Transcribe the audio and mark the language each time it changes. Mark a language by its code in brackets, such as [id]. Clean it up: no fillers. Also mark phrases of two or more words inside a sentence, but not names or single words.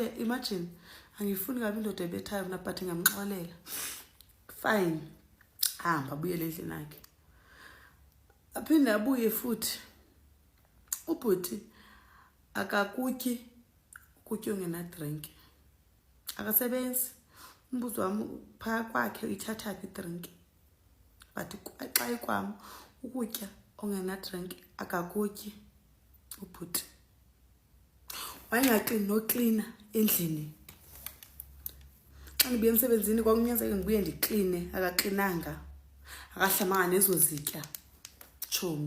[zu] imagine angifuni kabi indoda ebethayo mina but ngamxolela fine hamba abuyele endlini [xh] yakhe [zu] aphinde abuye futhi [xh] ubhuti akakutyi ukutya ongena drink akasebenzi umbuzo wami phaa kwakhe uyithatha phi drink but xa ikwam ukutya ongena drink akakutyi ubhuti wayengaklini noklina endlini xa ndibuye emsebenzini kwakunyanzeleka ndibuye ndikline akaklinanga akahlamanga nezo zitya chomi.